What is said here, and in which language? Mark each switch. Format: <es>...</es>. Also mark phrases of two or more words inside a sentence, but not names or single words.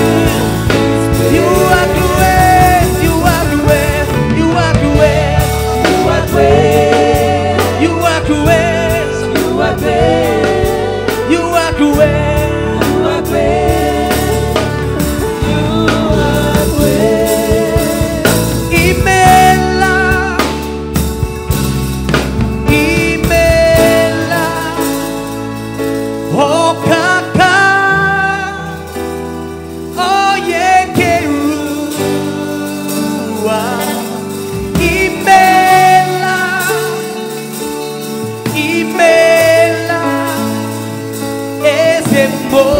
<en>You are great. You are great. You are great. You are great. You are great. You are great. You are great. You are great. You are great.</en> <ig>Imela, Imela, oh kaka, oh yekerua, Imela, Imela, esembo.</ig>